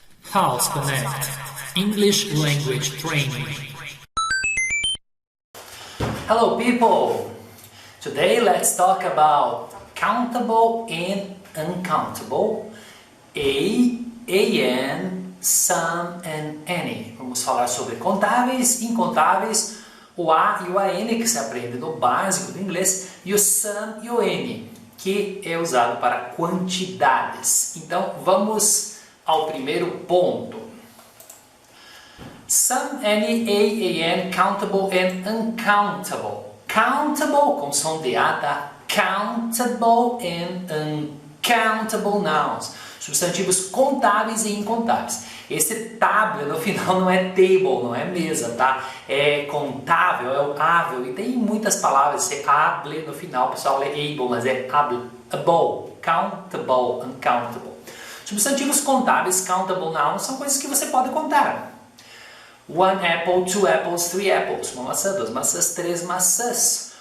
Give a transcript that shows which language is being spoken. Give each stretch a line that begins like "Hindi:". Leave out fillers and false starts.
English: House Connect English Language Training. Hello people! Today let's talk about countable and uncountable, an, some and any.
Portuguese: Vamos falar sobre contáveis, incontáveis, o a e o an que se aprende no básico do inglês e o some e o n, que é usado para quantidades. Então vamos ao primeiro ponto.
English: Some, any, an, countable and uncountable.
Portuguese: Countable com som de A, tá?
English: Countable and uncountable nouns.
Portuguese: Substantivos contáveis e incontáveis. Esse table no final não é table, não é mesa, tá? É contável, é o ável. E tem muitas palavras, esse able no final, o pessoal lê able, mas é able, countable, uncountable. Substantivos contáveis, countable nouns, são coisas que você pode contar.
English: One apple, two apples, three apples.
Portuguese: Uma maçã, duas maçãs, três maçãs.